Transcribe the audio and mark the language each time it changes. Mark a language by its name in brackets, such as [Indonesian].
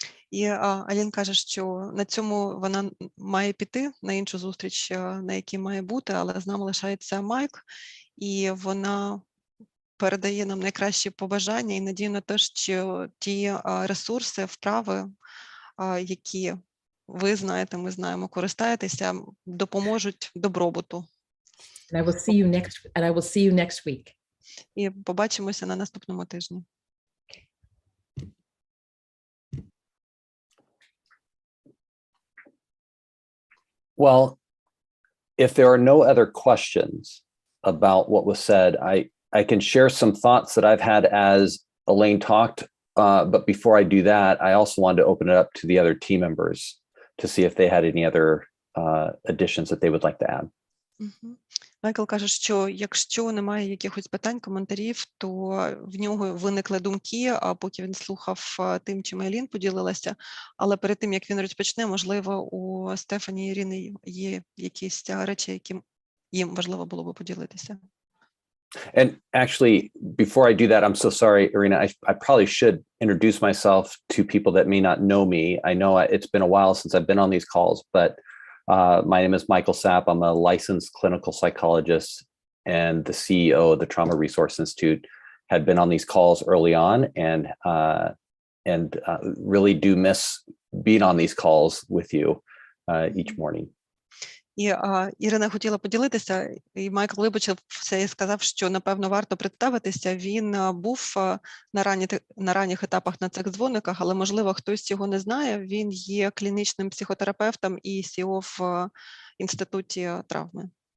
[Ukrainian] І Алін каже, що на цьому вона має піти на іншу зустріч, на якій має бути, але з нами лишається Майк, і вона передає нам найкращі побажання і надію на те, що ті ресурси, вправи, які ви знаєте, ми знаємо, користаєтеся, допоможуть добробуту. [English] And I will see you next week. [Ukrainian] І побачимося на наступному тижні. [English] Well, if there are no other questions about what was said, I can share some thoughts that I've had as Elaine talked. But before I do that, I also wanted to open it up to the other team members to see if they had any other additions that they would like to add. [Ukrainian] Майкл каже, що якщо немає якихось питань, коментарів, то в нього виникли думки, поки він слухав тим, чим Елін поділилася. Але перед тим, як він розпочне, можливо, у Стефані і Ірини є якісь речі, які їм важливо було би поділитися. [English] And actually, before I do that, I'm so sorry, Irina, I probably should introduce myself to people that may not know me. I know it's been a while since I've been on these calls, but my name is Michael Sapp. I'm a licensed clinical psychologist and the CEO of the Trauma Resource Institute. Had been on these calls early on, and really do miss being on these calls with you each morning. [Ukrainian] І Ірина хотіла поділитися, і Майкл вибачив все і сказав, що, напевно, варто представитися. Він був на ранніх етапах на цих дзвониках, але, можливо, хтось його не знає. Він є клінічним психотерапевтом і CEO в Інституті травми.